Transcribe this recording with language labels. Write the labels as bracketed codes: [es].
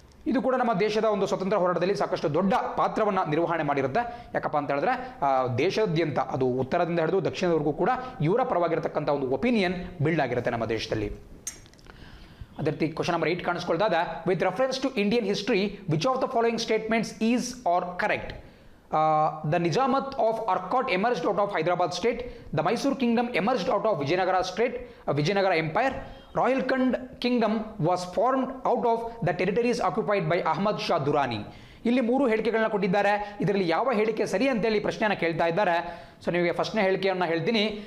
[kn] ಇದು ಕೂಡ ನಮ್ಮ ದೇಶದ ಒಂದು ಸ್ವತಂತ್ರ ಹೋರಾಟದಲ್ಲಿ ಸಾಕಷ್ಟು ದೊಡ್ಡ ಪಾತ್ರವನ್ನು ನಿರ್ವಹಣೆ ಮಾಡಿರುತ್ತೆ. ಯಾಕಪ್ಪ ಅಂತ ಹೇಳಿದ್ರೆ ದೇಶಾದ್ಯಂತ, ಅದು ಉತ್ತರದಿಂದ ಹಿಡಿದು ದಕ್ಷಿಣದವರೆಗೂ ಕೂಡ ಇವರ ಪರವಾಗಿರತಕ್ಕಂಥ ಒಂದು ಒಪಿನಿಯನ್ ಬಿಲ್ಡ್ ಆಗಿರುತ್ತೆ ನಮ್ಮ ದೇಶದಲ್ಲಿ. ಅದೇ ರೀತಿ ಕ್ವಶನ್ ನಂಬರ್ 8 ಕಾಣಿಸ್ಕೊಳ್ತಾ ಇದೆ. [en] With reference to Indian history, which of the following statements is are correct? The Nizamat of Arcot emerged out of Hyderabad state. The Mysore kingdom emerged out of Vijayanagara empire. Rohilkhand kingdom was formed out of the territories occupied by Ahmad Shah Durrani. [kn] ಇಲ್ಲಿ 3 ಹೇಳಿಕೆಗಳನ್ನ ಕೊಟ್ಟಿದ್ದಾರೆ. ಇದರಲ್ಲಿ ಯಾವ ಹೇಳಿಕೆ ಸರಿ ಅಂತೇಳಿ ಪ್ರಶ್ನೆಯನ್ನು ಕೇಳ್ತಾ ಇದ್ದಾರೆ. ಸೊ ನಿಮಗೆ ಫಸ್ಟ್ನೇ ಹೇಳಿಕೆಯನ್ನು ಹೇಳ್ತೀನಿ.